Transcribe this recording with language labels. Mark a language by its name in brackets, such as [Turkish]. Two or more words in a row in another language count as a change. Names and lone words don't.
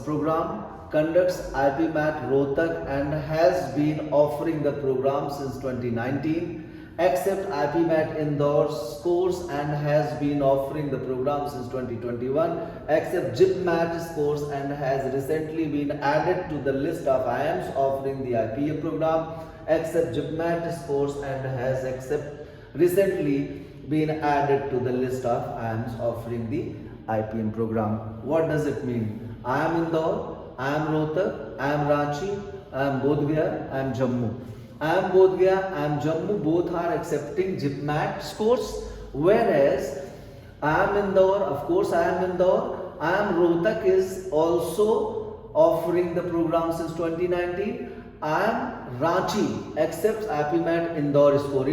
[English] program, conducts IPMat Rohtak and has been offering the program since 2019, accept IPMat Indore course and has been offering the program since 2021, accept Jipmat course and has recently been added to the list of IIMs offering the IPM program, accept Jipmat course and has recently been added to the list of IIMs offering the IPM program. What does it mean? IIM Indore, IIM Rohtak, IIM Ranchi, IIM Bodh Gaya, IIM Jammu. IIM Bodh Gaya, IIM Jammu both are accepting Jipmat scores, whereas IIM Indore, of course IIM Indore, IIM Rohtak is also offering the program since 2019. IIM Ranchi accepts IPMat Indore score.